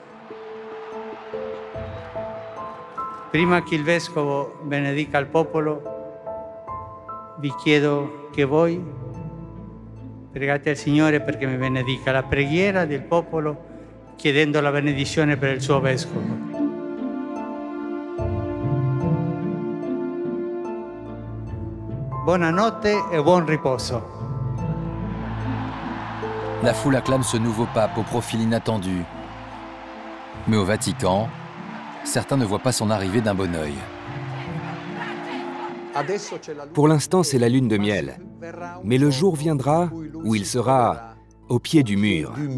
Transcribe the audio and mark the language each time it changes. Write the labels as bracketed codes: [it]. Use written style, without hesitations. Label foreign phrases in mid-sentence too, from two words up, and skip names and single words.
[it] Prima che il vescovo benedica il popolo, vi chiedo che voi pregate al Signore perché mi benedica. La preghiera del popolo chiedendo la benedizione per il suo vescovo. Buonanotte e buon riposo. [fr] La foule acclame ce nouveau pape au profil inattendu. Mais au Vatican, certains ne voient pas son arrivée d'un bon œil. Pour l'instant, c'est la lune de miel. Mais le jour viendra où il sera au pied du mur.